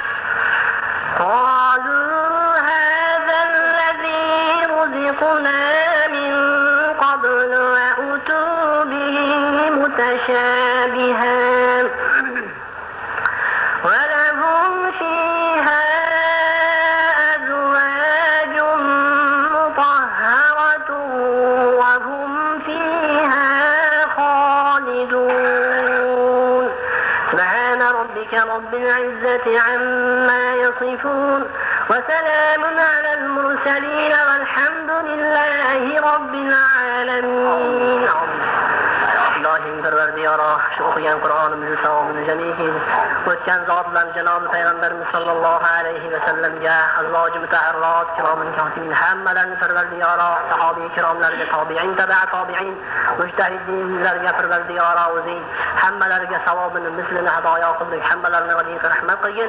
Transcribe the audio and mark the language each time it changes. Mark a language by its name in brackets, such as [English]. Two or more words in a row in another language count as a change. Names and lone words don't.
[Arabic] وأتوا به متشابها ولهم فيها أزواج مطهرة وهم فيها خالدون. سبحان ربك رب العزة عما يصفون وسلام على المرسلين والحمد لله رب العالمين. [Uzbek] İlahim Perverdiyara, şu okuyan Kur'an'ımızı savabını cemihi, o'tgan zotlar Janob Payg'ambarimiz [Arabic] صلى الله عليه وسلم, أزواج مطهرة, كراما كاتبين [Uzbek] hammalarini Perverdiyara, sahobiy kiromlarga, tobiin, tabi'a tobiin, mujtahidinlarga Perverdiyara o'zing hammalariga savobini mislini hadoyo qildik, hammalarini g'aniy rahmat qilgin.